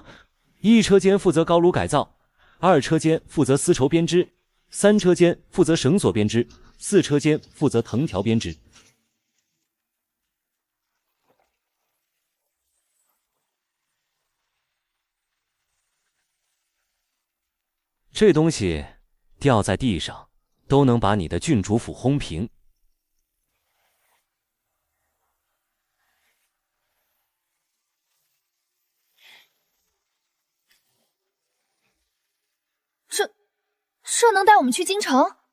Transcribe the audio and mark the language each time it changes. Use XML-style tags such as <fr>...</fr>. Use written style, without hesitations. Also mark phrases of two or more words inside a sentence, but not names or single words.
<zh>一車間負責高爐改造，二車間負責絲綢編織，三車間負責繩索編織， 4車间負責藤條編織。這東西掉在地上，都能把你的郡主府轟平。这能带我們去京城？</zh>